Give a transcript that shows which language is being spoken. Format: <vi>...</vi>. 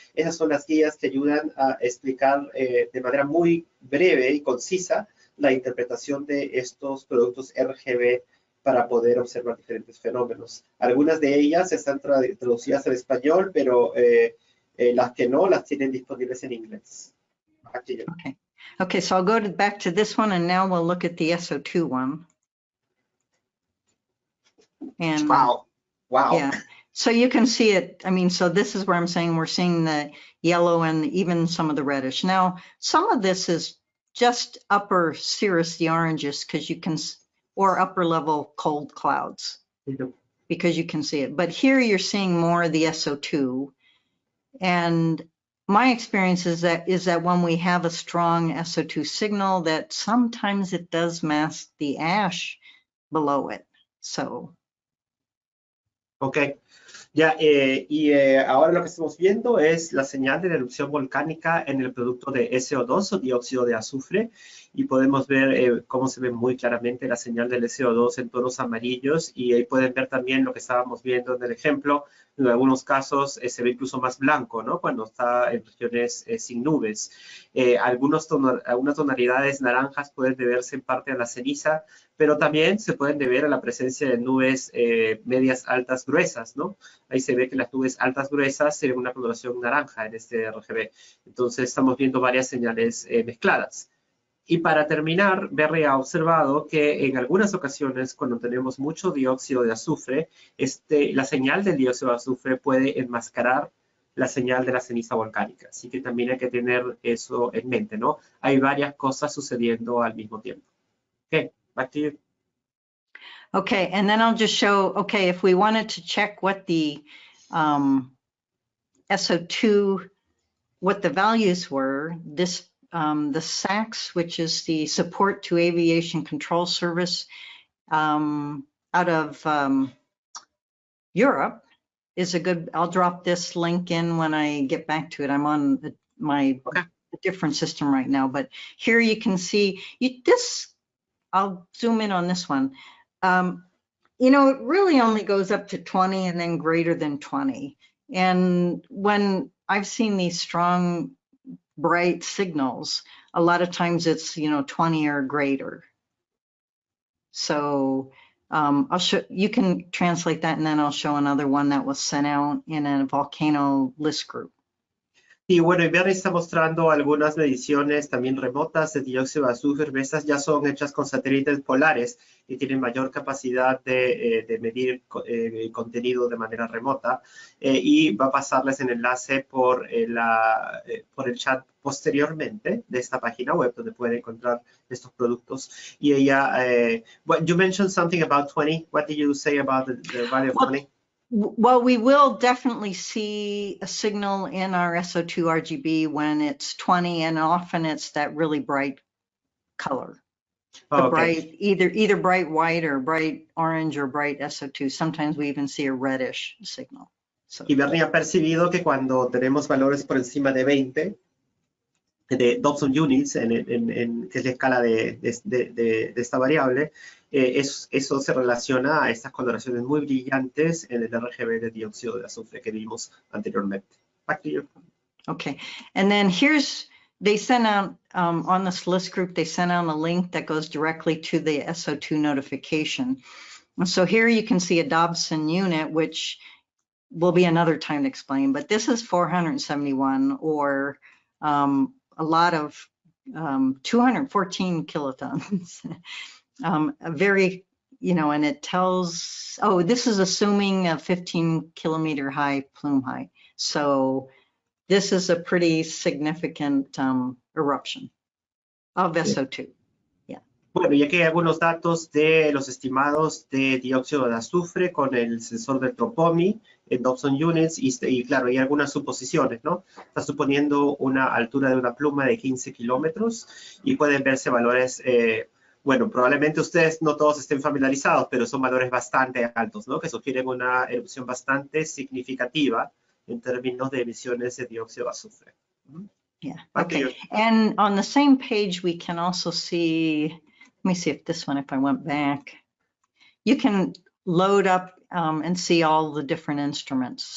<es>Esas son las guías que ayudan a explicar de manera muy breve y concisa la interpretación de estos productos RGB para poder observar diferentes fenómenos. Algunas de ellas están traducidas al español, pero las que no, las tienen disponibles en inglés.</es> <en>Okay, so I'll go back to this one, and now we'll look at the SO2 one. And wow. Yeah, so you can see it. I mean, so this is where I'm saying we're seeing the yellow and even some of the reddish. Now, some of this is just upper cirrus, the oranges, because you can, or upper level cold clouds, because you can see it. But here you're seeing more of the SO2. And my experience is that when we have a strong SO2 signal, that sometimes it does mask the ash below it. So.</en> <es>Ok, ya, ahora lo que estamos viendo es la señal de la erupción volcánica en el producto de SO2 o dióxido de azufre, y podemos ver cómo se ve muy claramente la señal del SO2 en tonos amarillos, y ahí pueden ver también lo que estábamos viendo en el ejemplo. En algunos casos se ve incluso más blanco, ¿no? Cuando está en regiones sin nubes. Algunas tonalidades naranjas pueden deberse en parte a la ceniza, pero también se pueden deber a la presencia de nubes medias altas gruesas, ¿no? Ahí se ve que las nubes altas gruesas se ven una coloración naranja en este RGB. Entonces estamos viendo varias señales mezcladas. Y para terminar, Berry ha observado que en algunas ocasiones, cuando tenemos mucho dióxido de azufre, la señal del dióxido de azufre puede enmascarar la señal de la ceniza volcánica. Así que también hay que tener eso en mente, ¿no? Hay varias cosas sucediendo al mismo tiempo.</es> <en>Okay, back to you. Okay, and then I'll just show, okay, if we wanted to check what the SO2, what the values were, this the SACS, which is the Support to Aviation Control Service out of Europe, is a good, I'll drop this link in when I get back to it. I'm on my different system right now, but here you can see this, I'll zoom in on this one. You know, it really only goes up to 20 and then greater than 20. And when I've seen these strong, bright signals, a lot of times it's, you know, 20 or greater. So I'll show, you can translate that, and then I'll show another one that was sent out in a volcano list group.</en> <es>Y bueno, y Bernie está mostrando algunas mediciones también remotas de dióxido de azufre. Estas ya son hechas con satélites polares y tienen mayor capacidad de medir contenido de manera remota. Y va a pasarles el enlace por el chat posteriormente de esta página web donde pueden encontrar estos productos. Y ella,</es> <en>you mentioned something about 20. What did you say about the value of 20? Well, we will definitely see a signal in our SO2 RGB when it's 20, and often it's that really bright color. The bright, either bright white or bright orange or bright SO2. Sometimes we even see a reddish signal. So.</en> <es>Y Bernie ha percibido que cuando tenemos valores por encima de 20, de Dobson units, que es la escala de esta variable, eso se relaciona a estas coloraciones muy brillantes en el RGB de dióxido de azufre que vimos anteriormente.</es> <en>Back to you. Okay, and then they sent out, on the SLIS group, they sent out a link that goes directly to the SO2 notification. And so here you can see a Dobson unit, which will be another time to explain, but this is 471, or a lot of 214 kilotons. A very, and it tells, this is assuming a 15 kilometer high plume height. So this is a pretty significant eruption of SO2. Yeah.</en> <es>Bueno, y aquí hay algunos datos de los estimados de dióxido de azufre con el sensor del Tropomi en Dobson Units y claro, hay algunas suposiciones, ¿no? Está suponiendo una altura de una pluma de 15 kilómetros y pueden verse valores, bueno, probablemente ustedes no todos estén familiarizados, pero son valores bastante altos, ¿no? Que sugieren una erupción bastante significativa en términos de emisiones de dióxido de azufre.</es> <en>Yeah, okay. And on the same page, we can also see, let me see if this one, if I went back, you can load up and see all the different instruments.</en>